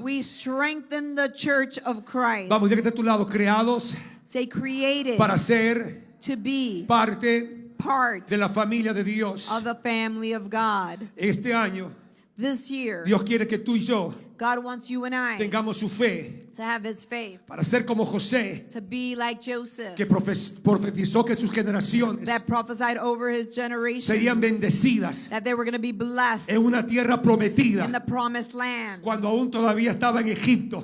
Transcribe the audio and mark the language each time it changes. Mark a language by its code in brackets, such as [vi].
[en] we strengthen the church of Christ. [es] Vamos, dígate a tu lado, creados [en] Say created [es] para ser [en] to be [es] parte [en] part [es] de la familia de Dios. [en] of the family of God. [es] Este año, [en] This year, [es] Dios quiere que tú y yo [en] God wants you and I [es] tengamos su fe [en] to have His faith, [es] para ser como José, [en] to be like Joseph, [es] que profetizó que sus generaciones [en] that prophesied over his generation [es] serían bendecidas [en] that they were going to be blessed [es] en una tierra prometida [en] in the promised land [es] cuando aún todavía estaba en Egipto.